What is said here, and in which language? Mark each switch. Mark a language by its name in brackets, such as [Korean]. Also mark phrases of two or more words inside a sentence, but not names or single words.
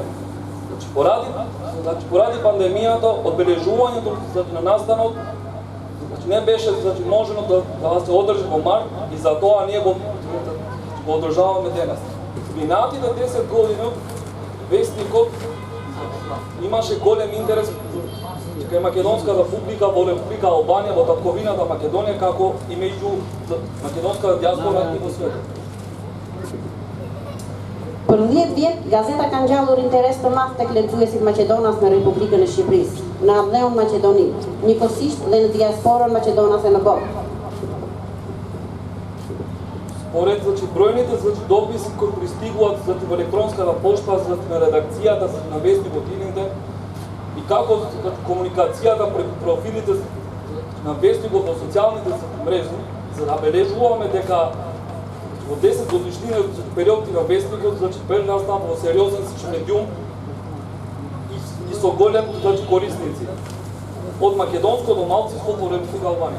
[Macedonian] Значи поради пандемијата, одбележувањето на настанот не беше можено да се одржи во март и затоа ние го одржаваме денес. Минатите 10 години вестникот имаше голем интерес кај македонската публика во Република Албанија, во татковината Македонија, како и меѓу македонската диаспора и во светот. [Albanian] Për 10 vjet, gazeta ka ngjallur interes të madh tek lexuesit maqedonas në Republikën e Shqipërisë, në Adleun Maqedoni, njëkohësisht dhe në diasporën maqedonase në botë. [Macedonian] Според бројните дописи кои пристигуваат во електронската пошта на редакцијата на вестникот Илинден и како комуникацијата преку профилите на вестникот во социјалните мрежи, забележуваме дека во 10 годишнина период на вестникот прерастаа во сериозен медиум и со голем корисници од македонското малцинство во Република Албанија.